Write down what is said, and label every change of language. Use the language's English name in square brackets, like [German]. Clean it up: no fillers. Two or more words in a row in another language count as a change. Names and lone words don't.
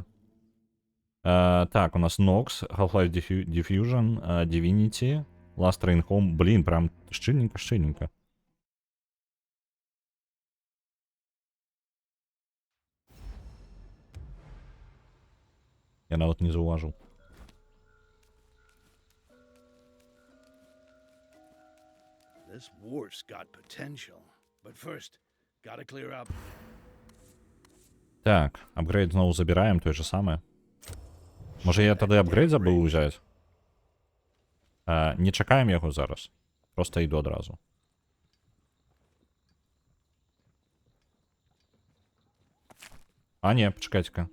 [Belarusian] Так, у нас Nox, Half-Life Diffusion, Divinity, Last Train Home. Блін, прям шчыльненька, шчыльненька. Я нават не заўважыў. [English] This war's got potential. But first, gotta clear up. [Belarusian] Так, апгрейд зноў забіраем, той же самае. Можа я тады апгрейд забыў узяць? Не чакаем яго зараз. Просто іду адразу. А, не, пачакайце-ка.